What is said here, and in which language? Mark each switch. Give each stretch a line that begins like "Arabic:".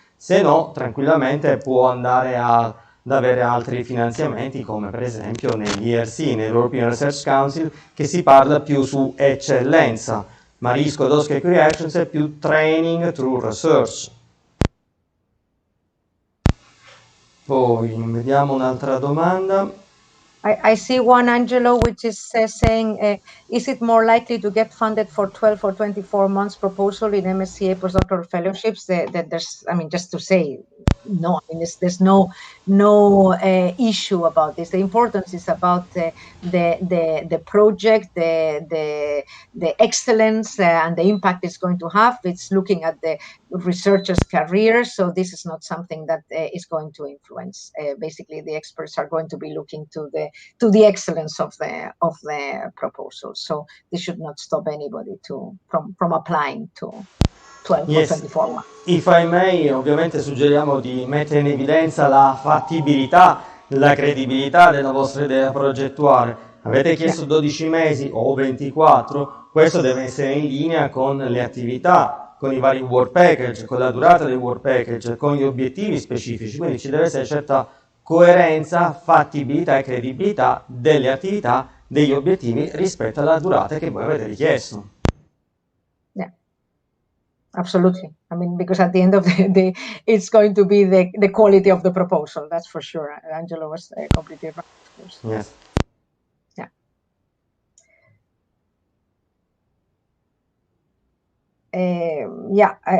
Italian: Se no, tranquillamente può andare ad avere altri finanziamenti, come per esempio nell'ERC, nell'European Research Council, che si parla più su eccellenza, ma Skłodowska-Curie è più training through research. Poi vediamo un'altra domanda.
English: I see one, Angelo, which is saying, is it more likely to get funded for 12 or 24 months proposal in MSCA postdoctoral fellowships? That there's, I mean, just to say, no, I mean, there's no issue about this. The importance is about the project, the excellence and the impact it's going to have. It's looking at the researchers' careers, so this is not something that is going to influence. Basically, the experts are going to be looking to the excellence of the proposal. So this should not stop anybody from applying to 12 or 24 months. If I may,
Italian: ovviamente suggeriamo di mettere in evidenza la fattibilità, la credibilità della vostra idea progettuale. Avete chiesto 12 mesi o 24, questo deve essere in linea con le attività, con i vari work package, con la durata dei work package, con gli obiettivi specifici, quindi ci deve essere certa coerenza, fattibilità e credibilità delle attività, degli obiettivi rispetto alla durata che voi avete richiesto.
English: Absolutely. I mean, because at the end of the day, it's going to be the quality of the proposal. That's for sure. Angelo was completely right, of course. Yes. Yeah.